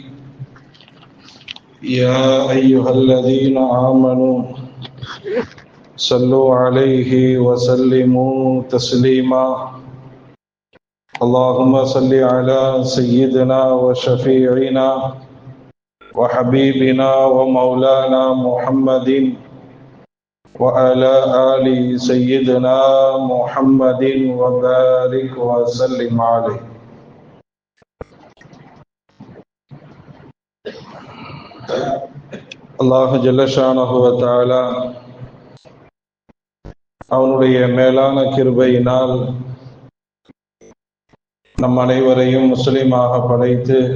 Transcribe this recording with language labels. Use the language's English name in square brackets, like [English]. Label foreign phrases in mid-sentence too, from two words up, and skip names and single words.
[Arabic] يا أيها الذين آمنوا صلوا عليه وسلموا تسليما اللهم صل على سيدنا وشفيعنا وحبيبنا ومولانا محمد وعلى آل سيدنا محمد وبارك وسلم عليه. الله جل شأنه وتعالى [Tamil] அவனுடைய மேலான கிருபையினால் நம் அனைவரையும் முஸ்லிமாக படைத்து